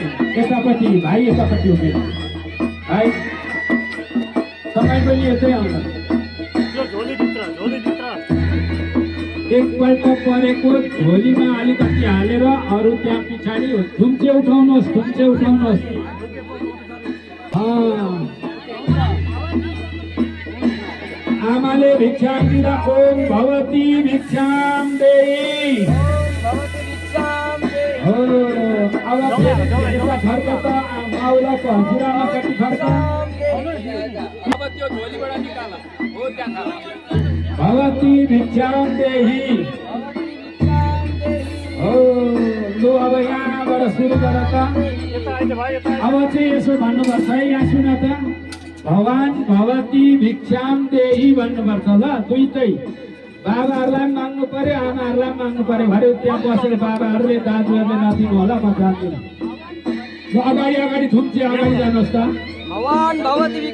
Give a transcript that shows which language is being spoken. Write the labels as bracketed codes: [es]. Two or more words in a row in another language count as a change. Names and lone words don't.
[ne] यतापट्टि भाइ यतापट्टि उभिनु भाइ तपाईँ पनि यतै आउनु एकपल्ट परेको झोलीमा अलिकति हालेर अरू त्यहाँ पछाडि थुम्चे उठाउनुहोस् आमाले भिक्षा दिँदा [sa] ओम भवती भिक्षाम देही [ne] हो अब यता फर्क त माउलाको हजुरआमा कति फर्क [sa] भवती भिक्षाम देही [ne] हो लु अब यहाँबाट सुरु गर त अब चाहिँ यसो भन्नुपर्छ है यहाँ सुन त भगवान [sa] भवती भिक्षाम देही [ne] भन्नुपर्छ ल दुईटै बाबाहरूलाई माग्नु पर्यो आमाहरूलाई माग्नु पर्यो भरे त्यहाँ बसेर बाबाहरूले दाजुहरूले नदिनु होला म जान्दिनँ ल अगाडि थुम्चे अगाडि जानुहोस् त भगवान भवती